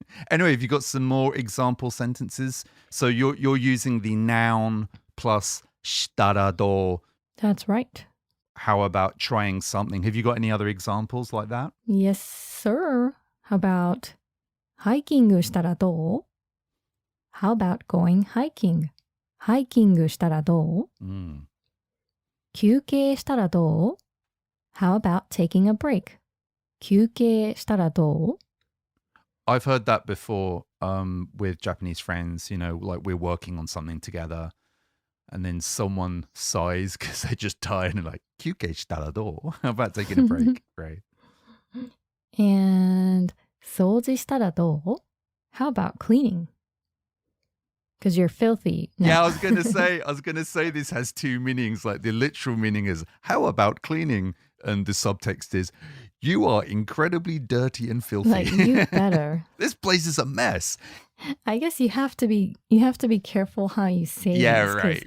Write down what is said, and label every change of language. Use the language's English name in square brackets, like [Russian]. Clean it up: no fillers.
[English] Anyway, have you got some more example sentences? So you're using the noun plus したらどう? That's right. How about trying something? Have you got any other examples like that? Yes, sir. How about [Japanese] ハイキングしたらどう? [English] How about going hiking? [Japanese] ハイキングしたらどう? 休憩したらどう? [English] How about taking a break? [Japanese] 休憩したらどう? [English] I've heard that before with Japanese friends, you know, like we're working on something together and then someone sighs because they're just tired and like, [Japanese] 休憩したらどう? [English] How about taking a break? Great. And [Japanese] 掃除したらどう? [English] How about cleaning? Because you're filthy. No. Yeah, I was going to say this has two meanings. Like the literal meaning is, how about cleaning? And the subtext is, you are incredibly dirty and filthy. Like, you better. This place is a mess. I guess you have to be careful how you say this,